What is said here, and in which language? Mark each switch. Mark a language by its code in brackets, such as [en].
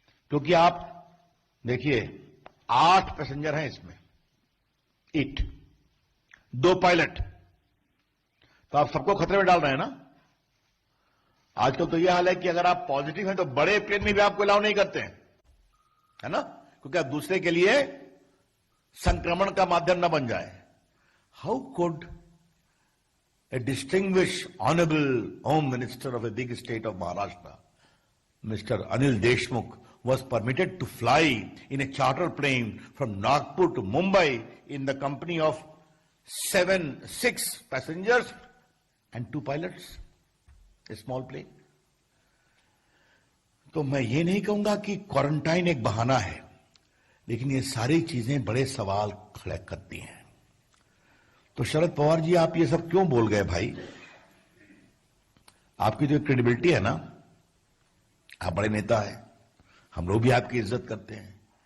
[hi] क्योंकि आप देखिए, 8 पैसेंजर हैं इसमें, 8, 2 पायलट, तो आप सबको खतरे में डाल रहे हैं ना? आजकल तो यह हाल है कि अगर आप पॉजिटिव हैं तो बड़े प्लेन में भी आपको अलाउ नहीं करते हैं, है ना? क्योंकि आप दूसरे के लिए संक्रमण का माध्यम न बन जाए। [en] How could a distinguished honorable home minister of a big state of Maharashtra, Mr. Anil Deshmukh, was permitted to fly in a charter plane from Nagpur to Mumbai in the company of 6 passengers and 2 pilots, a small plane. [hi] तो मैं ये नहीं कहूंगा कि quarantine एक बहाना है, लेकिन ये सारी चीजें बड़े सवाल खड़े करती हैं। तो शरद पवार जी, आप ये सब क्यों बोल गए भाई? आपकी जो क्रेडिबिलिटी है ना, आप बड़े नेता हैं, हम लोग भी आपकी इज्जत करते हैं।